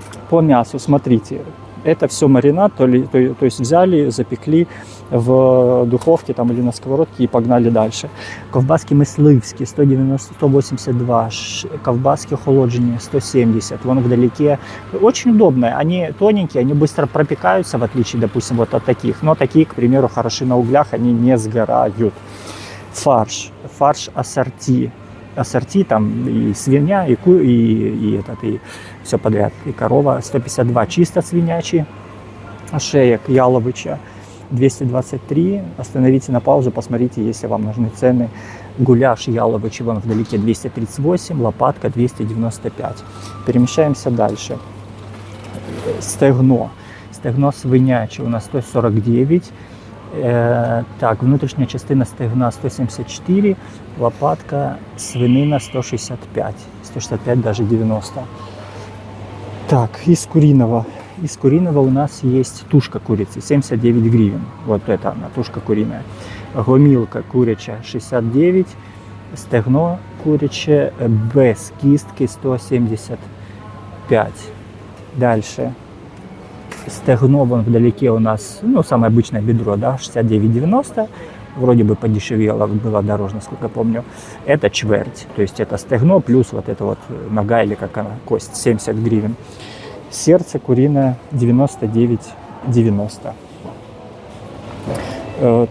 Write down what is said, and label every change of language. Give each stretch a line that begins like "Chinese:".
Russian: По мясу, смотрите, это все маринад, то есть взяли, запекли в духовке там, или на сковородке и погнали дальше.
Ukrainian: Ковбаски мисливські 190, 182, ковбаски охолоджені 170,
Russian: вон вдалеке. Очень удобные, они тоненькие, они быстро пропекаются, в отличие, допустим, вот от таких. Но такие, к примеру, хороши на углях, они не сгорают. Фарш ассорти. Ассорти, там и свинья, и все подряд, и корова.
Ukrainian: 152 чисто свинячий, шеек яловича 223.
Russian: Остановите на паузу, посмотрите, если вам нужны цены.
Ukrainian: Гуляш яловичи
Russian: вон вдалеке 238, лопатка 295. Перемещаемся дальше.
Ukrainian: Стегно свиняче
Russian: у нас 149.
Ukrainian: Так, внутрішня частина стегна 174, лопатка, свинина 165, 165 даже 90.
Russian: Так, из куриного у нас есть тушка курицы, 79 гривен. Вот это она, тушка куриная.
Ukrainian: Гомілка куряча 69, стегно куряче без кістки 175.
Russian: Дальше. Стегно вон вдалеке у нас, ну, самое обычное бедро, да, 69,90. Вроде бы подешевело, было дороже, насколько я помню. Это чверть, то есть это стегно плюс вот эта вот нога или как она, кость, 70 гривен. Сердце куриное 99,90.